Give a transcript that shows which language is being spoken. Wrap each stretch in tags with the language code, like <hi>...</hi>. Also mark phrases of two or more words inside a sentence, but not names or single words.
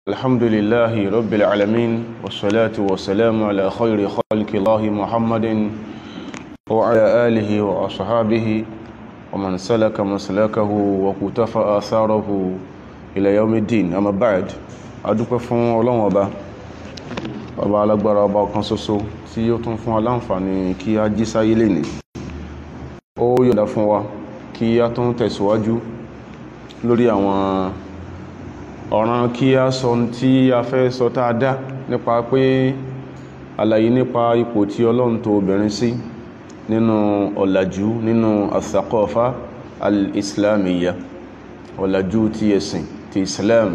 <ar>الحمد لله رب العالمين والصلاة والسلام على خير خلق الله محمد وعلى آله وأصحابه ومن سلك مسلكه وقتفى آثاره إلى يوم الدين. أما بعد</ar> <yo>adúpẹ́ fún Ọlọ́run ọba alágbára ọba ọ̀kan ṣoṣo tí ó tún fún wa láǹfààní kí a jí sáyé lénìí. Ó yọ̀ǹda fún wa kí a tún tẹ̀síwájú lórí àwọn ọ̀ràn kí a sọ tí a fẹ́ sọ tá a dá nípa pé àlàyé nípa ipò tí Ọlọ́run tò obìnrin sí nínú ọ̀làjú nínú</yo> <ar>الثقافة الإسلامية,</ar> <yo>ọ̀làjú ti ẹ̀sìn ti Islam.</yo>